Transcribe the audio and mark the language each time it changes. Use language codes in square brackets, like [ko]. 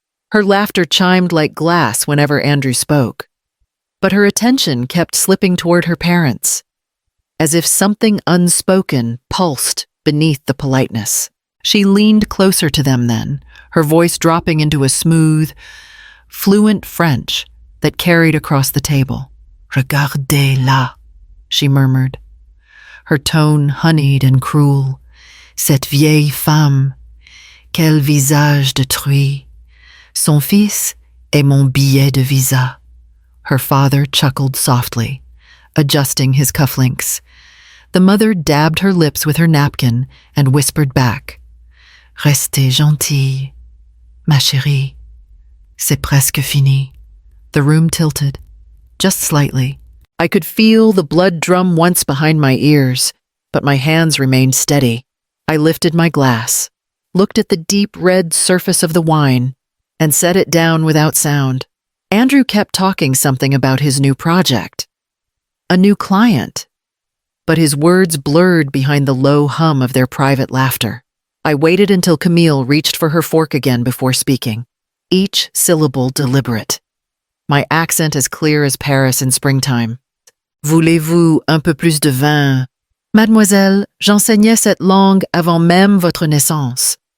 [en] Her laughter chimed like glass whenever Andrew spoke, but her attention kept slipping toward her parents, as if something unspoken pulsed beneath the politeness. She leaned closer to them then, her voice dropping into a smooth, fluent French that carried across the table. [fr] Regardez-la, [en] she murmured, her tone honeyed and cruel. [fr] Cette vieille femme, quel visage de truie. Son fils est mon billet de visa. [en] Her father chuckled softly, adjusting his cufflinks. The mother dabbed her lips with her napkin and whispered back, [fr] Restez gentille, ma chérie. C'est presque fini. [en] The room tilted, just slightly. I could feel the blood drum once behind my ears, but my hands remained steady. I lifted my glass, looked at the deep red surface of the wine, and set it down without sound. Andrew kept talking something about his new project, a new client, but his words blurred behind the low hum of their private laughter. I waited until Camille reached for her fork again before speaking, each syllable deliberate, my accent as clear as Paris in springtime. [fr] Voulez-vous un peu plus de vin? Mademoiselle, j'enseignais cette langue avant même votre naissance.